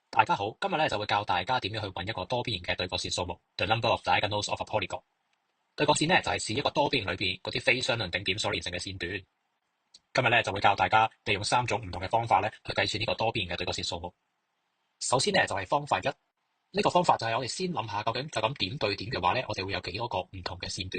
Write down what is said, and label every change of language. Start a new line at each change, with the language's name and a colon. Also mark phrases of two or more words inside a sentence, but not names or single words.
Cantonese: 家好，今日咧就會教大家點樣去揾一個多邊形嘅對角線數目 ，
English: the number of diagonals of a polygon。
Cantonese: 對角線咧就係指一個多邊形裏邊嗰啲非相鄰頂點所連成嘅線段。今日咧就會教大家利用3種唔同嘅方法咧去計算呢個多邊形嘅對角線數目。首先咧就係方法一，呢個方法就係我哋先諗下究竟就咁點對點嘅話咧，我哋會有幾多個唔同嘅線段？